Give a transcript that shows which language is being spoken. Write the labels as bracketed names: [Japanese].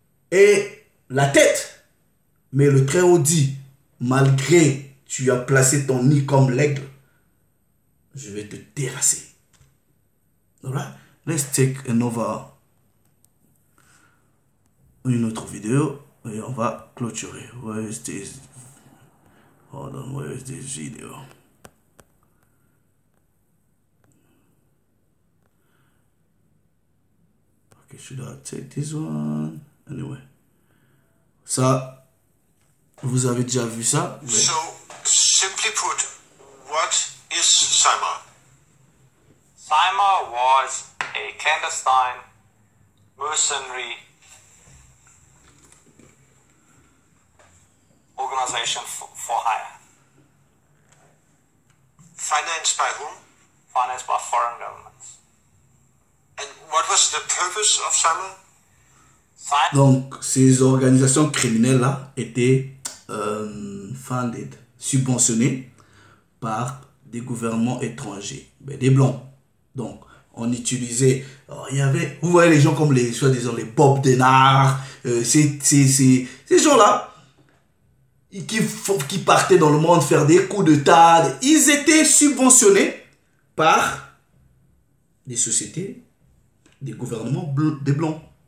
[French] Et la tête, mais le Très-Haut dit, malgré tu as placé ton nid comme l'aigle, je vais te terrasser. [English] Alright? Let's take [French] une autre vidéo et on va clôturer. [English] Where is this? Hold on, where is this video? Okay, should I take this one? Anyway. [French] Ça, vous avez déjà vu ça? Mais... [English] So, simply put, what is Simar? Simar was a clandestine mercenary organization for hire. Financed by whom? Financed by foreign governments. And what was the purpose of Simar? [French] Donc, ces organisations criminelles-là étaient funded, subventionnées par des gouvernements étrangers, mais des blancs. Donc, on utilisait, il y avait, vous voyez les gens comme les, soi-disant, les Bob Denard, ces gens-là, qui partaient dans le monde faire des coups d'État, ils étaient subventionnés par des sociétés, des gouvernements des blancs.